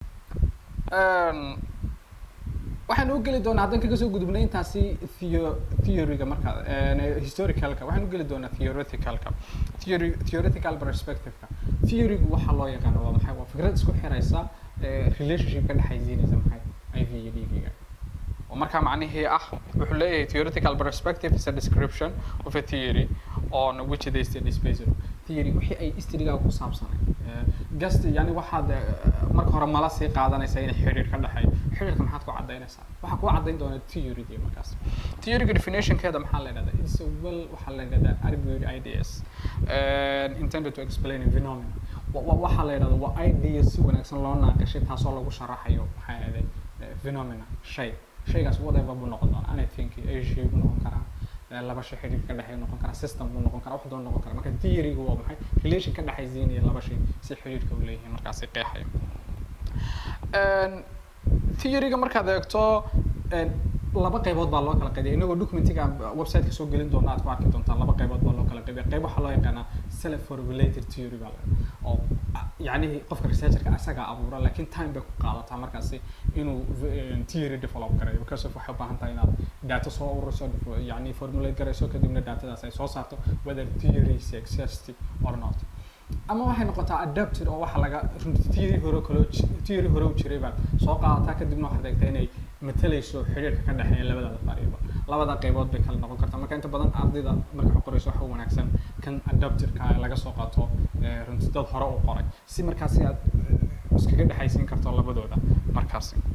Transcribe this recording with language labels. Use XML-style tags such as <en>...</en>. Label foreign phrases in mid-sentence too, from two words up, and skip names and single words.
<so>waxaan u geli doonaa haddaan kaga soo gudubnay intaasi theoryga markaa historicalka waxaan u geli doonaa</so> <en>theoretical perspective-</en> <so>ka theorygu waxaa loo yaqaano waa maxay waa fikrad isku xiraysa relationship ka dhexaysiinaysa maxay IV iyo DG-ga oo markaa macnihii ah wuxuu leeyahay</so> <en>theoretical perspective is a description of a theory on which the study is based on theory</en> <so>wixii ay study-ga ku saabsanay gast yani waxaad marka hore mala sii qaadanaysa in xiriir ka dhaxay xiriirka maxaad ku cadaynaysaa waxa ku cadayn doona theory-ga markaas theory-ga definition-keeda maxaa la yiraahdaa</so> <en>it's a well</en> <so>waxaa la yiraahdaa</so> <en>argued ideas intended to explain a phenomenon</en> <so>waxaa la yiraahdaa waa ideas si wanaagsan loo naaqashay taasoo lagu sharaxayo maxaa yeelay phenomena shaygaas whatever buu noqon doonaa</so> <en>anything issue</en> <so>buu noqon karaa laba shay xiriir ka dhexeeya noqon karaa system buu noqon karaa wax doon noqon karaa marka theory-gu waa maxay relation ka dhexaysiinaya laba shay si xiriirka u leeyihiin markaasi qeexaya theory-ga markaad eegto laba qaybood baa loo kala qaybiyay inagoo documentiga website-ka soo gelin doona aad ku arki doontaan laba qaybood baa loo kala qaybiyay qayb waxaa loo yaqaanaa</so> <en>self formulated theory</en> <so>baa oo yacni qofka researcherka asaga abuura laakiin time bay ku qaadataa markaasi inuu</so> <en>theory develop</en> <so>garayo</so> <en>because of</en> <so>waxay u baahan tahay inaad data soo ururiso yacni formulate garayso kadibna datadaas ay soo saarto</so> <en>whether theory is exist or not</en> <so>ama waxay noqotaa adapted oo waxa laga theory hore u jiray baa soo qaadataa kadibna waxaad eegtaa inay matalayso xiriirka ka dhexeeya labada variable labada qaybood bay kala noqon kartaa marka inta badan ardayda marka qorayso waxa wanaagsan kan adapterka laga soo qaato runtii dad hore u qoray si markaasi aad iskaga dhexaysiin karto labadooda markaasi</so>